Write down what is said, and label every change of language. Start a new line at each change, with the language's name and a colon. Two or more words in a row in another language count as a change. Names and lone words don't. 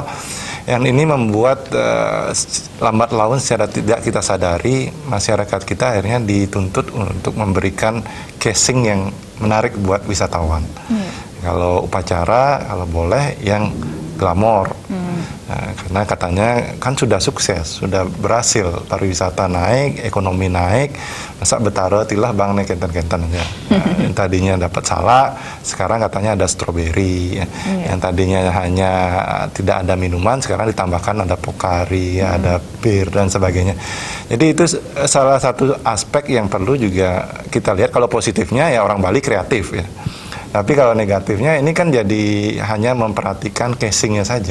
Indonesian: Yang ini membuat lambat laun secara tidak kita sadari masyarakat kita akhirnya dituntut untuk memberikan casing yang menarik buat wisatawan. Kalau upacara, kalau boleh yang glamor. Nah, karena katanya kan sudah sukses, sudah berhasil, pariwisata naik, ekonomi naik, masa betara tilah bang naik kenten-kenten aja. Yang tadinya dapat salak, sekarang katanya ada stroberi. Yang tadinya hanya tidak ada minuman, sekarang ditambahkan ada pokari, ada bir dan sebagainya. Jadi itu salah satu aspek yang perlu juga kita lihat. Kalau positifnya ya orang Bali kreatif ya. Tapi kalau negatifnya ini kan jadi hanya memperhatikan casingnya saja.